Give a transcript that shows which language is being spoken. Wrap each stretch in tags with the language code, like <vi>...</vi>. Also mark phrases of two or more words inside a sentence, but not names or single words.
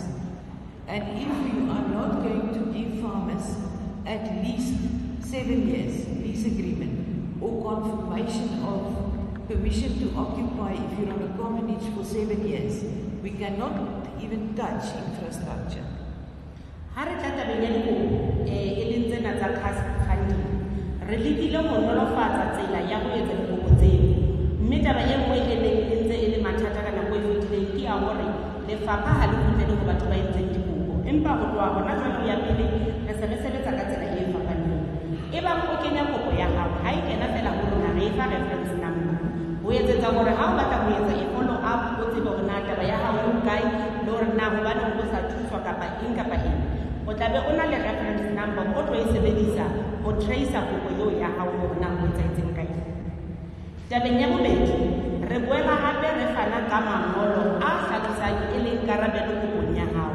<en>And if you are not going to give farmers at least 7 years lease agreement or confirmation of permission to occupy if you're on a commonage for 7 years, we cannot even touch infrastructure.</en> <st>re lekile go nolofatsa tsela ya go etsa dikopo tseno, mme taba e nngwe e neng e ntse e le mathata ka nako e fetileng ke ya gore lefapha ga le kgutlele go batho ba entseng dikopo, empa go tloga gona jalo ya pele re se re sebetsa ka tsela e fapaneng. E bang o kenya kopo ya gago ga e kena fela go rona re e fa</st> <en>reference number</en> <st>go etsetsa gore ga o batla go etsa e</st> <en>follow up</en> <st>o tsebe gore na taba ya gago e kae le gore na gobaneng go sa thuswa kapa eng kapa eng, o tlabe o na le</st> <en>reference number</en> <st>o tlo e sebedisa go tracer kopo eo ya gago gore na go etsahetseng kae. Tabeng ya bobedi, re boela gape re fana ka mangolo a tlhalosang e leng karabelo kopong ya gago.</st>